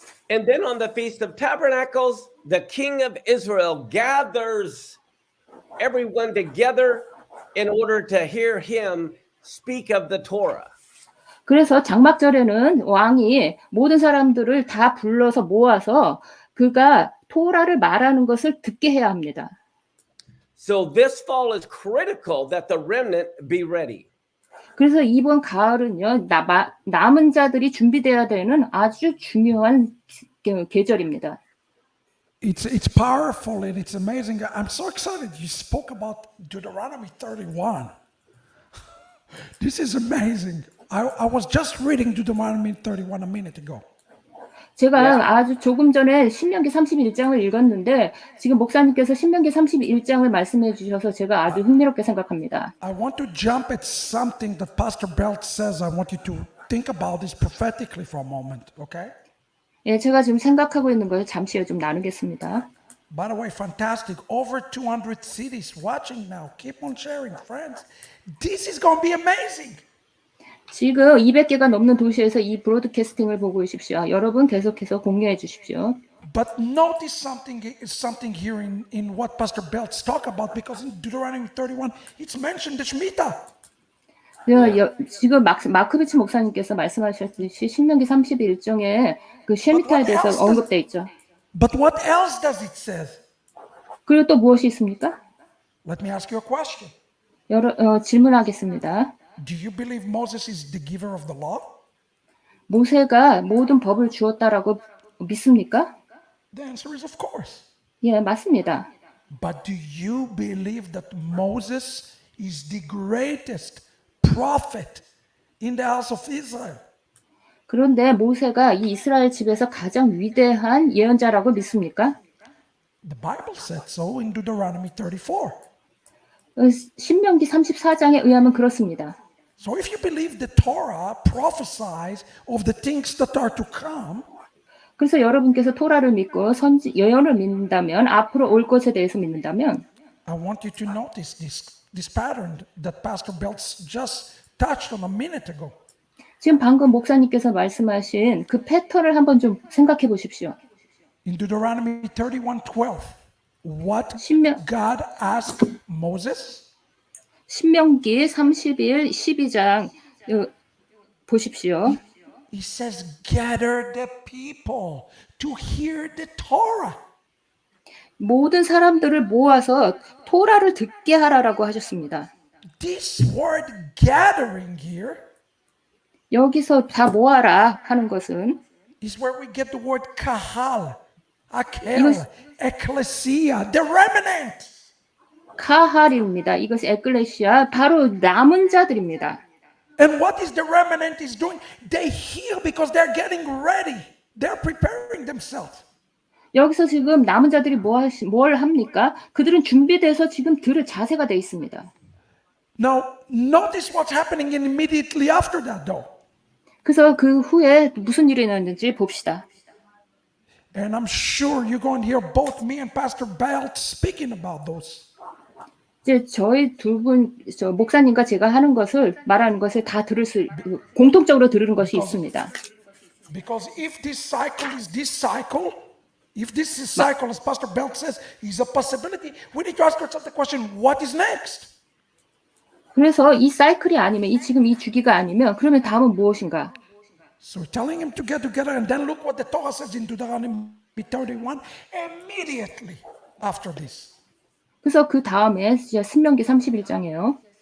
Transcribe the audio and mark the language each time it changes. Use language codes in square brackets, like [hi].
[en] And then on the Feast of Tabernacles, the King of Israel gathers everyone together in order to hear him speak of the Torah. [ko] 그래서 장막절에는 왕이 모든 사람들을 다 불러서 모아서 그가 토라를 말하는 것을 듣게 해야 합니다. [en] So this fall is critical that the remnant be ready. [ko] 그래서 이번 가을은요, 남은 자들이 준비되어야 되는 아주 중요한 계절입니다. [en] It's powerful and it's amazing. I'm so excited you spoke about Deuteronomy 31. This is amazing. I was just reading Deuteronomy 31 a minute ago. [ko] 제가 아주 조금 전에 신명기 31장을 읽었는데 지금 목사님께서 신명기 31장을 말씀해 주셔서 제가 아주 흥미롭게 생각합니다. [en] I want to jump at something that Pastor Belt says. I want you to think about this prophetically for a moment, okay? [ko] 예, 제가 지금 생각하고 있는 걸 잠시 좀 나누겠습니다. [en] By the way, fantastic. Over 200 cities watching now. Keep on sharing, friends. This is going to be amazing. [ko] 지금 200개가 넘는 도시에서 이 브로드캐스팅을 보고 계십시오. 여러분 계속해서 공유해 주십시오. [en] But notice something here in what Pastor Belts talk about, because in Deuteronomy 31, it's mentioned the Shemitah. [ko] 지금 마크비치 목사님께서 말씀하셨듯이 신명기 31장에 그 쉐미타에 대해서 언급돼 있죠. [en] But what else does it say? [ko] 그리고 또 무엇이 있습니까? [en] Let me ask you a question. [ko] 질문하겠습니다. [en] Do you believe Moses is the giver of the law? [ko] 모세가 모든 법을 주었다라고 믿습니까? [en] The answer is of course. [ko] 예, 맞습니다. [en] But do you believe that Moses is the greatest prophet in the house of Israel? [ko] 그런데 모세가 이 이스라엘 집에서 가장 위대한 예언자라고 믿습니까? [en] The Bible said so in Deuteronomy 34. [ko] 신명기 34장에 의하면 그렇습니다. [en] So if you believe the Torah prophesies of the things that are to come, [ko] 그래서 여러분께서 토라를 믿고 예언을 믿는다면, 앞으로 올 것에 대해서 믿는다면, [en] I want you to notice this pattern that Pastor Belts just touched on a minute ago. [ko] 지금 방금 목사님께서 말씀하신 그 패턴을 한번 좀 생각해 보십시오. [en] In Deuteronomy 31:12, what [ko] 신명- [en] God asked Moses? [ko] 신명기 31, 12장 보십시오. [en] He says, gather the people to hear the Torah. [ko] 모든 사람들을 모아서 토라를 듣게 하라라고 하셨습니다. [en] This word gathering here [ko] 여기서 다 모아라 하는 것은 [en] is where we get the word kahal, akel, [ko] 이것- [en] ecclesia, the remnant. [ko] 카할입니다. 이것이 에클레시아, 바로 남은 자들입니다. [en] And what is the remnant is doing? They hear because they're getting ready. They're preparing themselves. [ko] 여기서 지금 남은 자들이 뭘 합니까? 그들은 준비돼서 지금 들을 자세가 돼 있습니다. [en] Now, notice what's happening immediately after that, though. [ko] 그래서 그 후에 무슨 일이 있었는지 봅시다. [en] And I'm sure you're going to hear both me and Pastor Belt speaking about those. [ko] 이제 저희 두 분, 목사님과 제가 하는 것을 말하는 것을 다 공통적으로 들으는 것이 있습니다. [en] Because if this cycle is this cycle, if this is cycle, as Pastor Belt says, is a possibility, we need to ask ourselves the question, what is next? [ko] 그래서 이 사이클이 아니면, 지금 이 주기가 아니면, 그러면 다음은 무엇인가? [en] So we're telling him to get together, and then look what the Torah says in Deuteronomy 31 immediately after this. [ko] 그래서 그 다음에 신명기 31장이에요.